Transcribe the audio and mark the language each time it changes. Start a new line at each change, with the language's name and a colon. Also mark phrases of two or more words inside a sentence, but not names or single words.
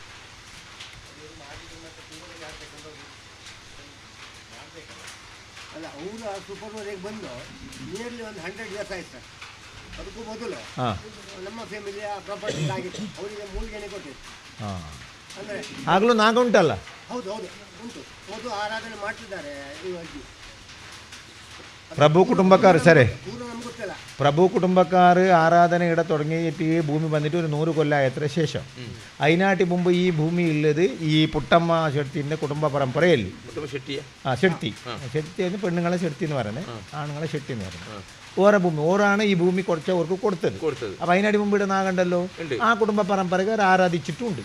Kannada: ಅಲ್ಲ, ಅವರು ಸೂಪರ್ವರೆಗೆ ಬಂದು ನಿಯರ್ಲಿ ಒಂದು 100 ಇಯರ್ಸ್ ಆಯ್ತು ಸರ್. ಅದಕ್ಕೂ ಮೊದಲು ನಮ್ಮ
English: family property
Kannada: ಆಗಿತ್ತು, ಅವರಿಗೆ 3 ಗಣಿ ಕೊಟ್ಟಿತ್ತು. ಅಂದರೆ ಆಗಲೂ ನಾಗ ಉಂಟಲ್ಲ. ಹೌದು ಹೌದು ಉಂಟು, ಹೌದು ಆರಾಧನೆ ಮಾಡ್ತಿದ್ದಾರೆ ಈ ಅಜ್ಜಿ. ಪ್ರಭು ಕುಟುಂಬക്കാർ ಸರಿ, ಪೂರ್ವ ನಮ್ಗೆ ಗೊತ್ತಿಲ್ಲ.
Malayalam: പ്രഭു കുടുംബക്കാർ ആരാധന ഇവിടെ തുടങ്ങിയിട്ട് ഈ ഭൂമി വന്നിട്ട് ഒരു 100 കൊല്ലമായത്ര ശേഷം അതിനാട്ടി മുമ്പ് ഈ ഭൂമി ഉള്ളത് ഈ പുട്ടമ്മ ഷെട്ടിൻ്റെ കുടുംബ പരമ്പരയല്ലേ. ആ ഷെട്ടി, ഷെട്ടി എന്ന് പെണ്ണുങ്ങളെ ഷെട്ടി എന്ന് പറയുന്നത്, ആണുങ്ങളെ ഷെട്ടി എന്ന് പറയുന്നത്. ഓരോ ഭൂമി ഓരാണ് ഈ ഭൂമി കുറച്ചവർക്ക് കൊടുത്തത്. അപ്പം അതിനാട്ടി മുമ്പ് ഇവിടെ നാഗണ്ടല്ലോ, ആ കുടുംബ പരമ്പരക്കാർ ആരാധിച്ചിട്ടുണ്ട്.